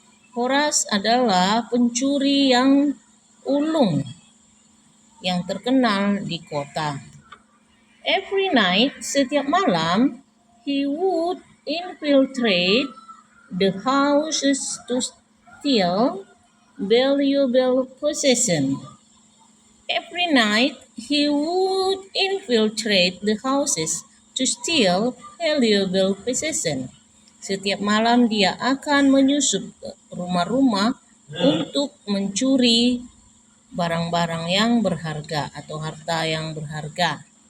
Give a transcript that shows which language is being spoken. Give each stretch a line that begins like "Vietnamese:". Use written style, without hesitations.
Indonesian: Horace adalah pencuri yang ulung yang terkenal di kota.
English: Every night,
Indonesian: setiap malam,
English: he would infiltrate the houses to steal valuable possessions. Every night, he would infiltrate the houses to steal valuable possessions.
Indonesian: Setiap malam dia akan menyusup ke rumah-rumah untuk mencuri barang-barang yang berharga atau harta yang berharga.